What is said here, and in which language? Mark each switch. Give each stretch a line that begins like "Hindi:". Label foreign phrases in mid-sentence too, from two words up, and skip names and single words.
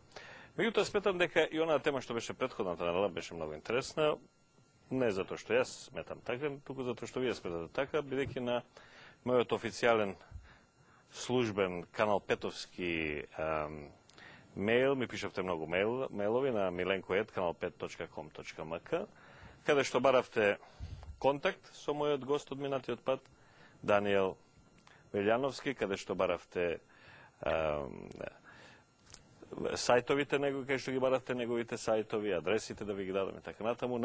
Macedonian: Меѓутоа, сметам дека и онаа тема што беше претходната недела беше многу интересна, не затоа што јас сметам така, туку затоа што вие сметате така, бидејќи на мојот официјален службен канал Петовски мейл, ми пишавте многу мейлови на milenko@kanal5.com.mk, каде што баравте контакт со мојот гост од минатиот пат, Даниел Велјановски, каде што баравте сајтовите, каде што ги баравте неговите сајтови, адресите да ви ги дадам и така натаму.